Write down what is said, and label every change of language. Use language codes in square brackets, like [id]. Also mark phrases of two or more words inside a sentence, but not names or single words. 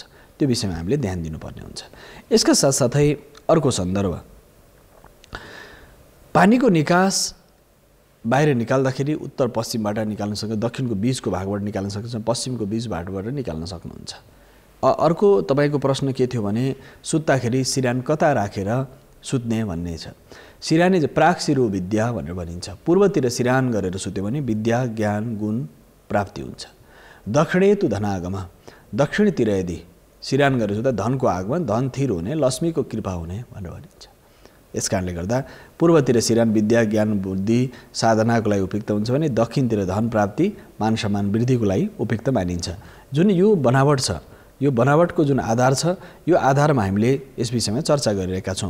[ne] त्यो विषयमा हामीले ध्यान दिनुपर्ने हुन्छ। यसका साथसाथै अर्को सन्दर्भ पानीको निकास बाहिर निकाल्दाखेरि उत्तर पश्चिमबाट निकाल्न सक्छ, दक्षिणको बीचको भागबाट निकाल्न सक्छ, पश्चिमको बीच भागबाट निकाल्न सक्नुहुन्छ। अर्को तपाईँको प्रश्न के थियो भने सुत्दाखेरि सिरान कता राखेर सुत्ने भन्ने छ। सिरानी चाहिँ [sa] प्राक शिरो विद्या [ne] भनेर भनिन्छ। पूर्वतिर सिरान गरेर सुत्यो भने विद्या ज्ञान गुण प्राप्ति हुन्छ। [sa] दक्षिणे तु धनागम, [ne] दक्षिणतिर यदि सिरान गरेर सुत्दा धनको आगमन, धन थिर हुने, लक्ष्मीको कृपा हुने भनेर भनिन्छ। यस कारणले गर्दा पूर्वतिर सिरान विद्या ज्ञान बुद्धि साधनाको लागि उपयुक्त हुन्छ भने दक्षिणतिर धन प्राप्ति मान सम्मान वृद्धिको लागि उपयुक्त मानिन्छ। जुन यो बनावट छ, यो बनावटको जुन आधार छ, यो आधारमा हामीले यस विषयमा चर्चा गरिरहेका छौँ।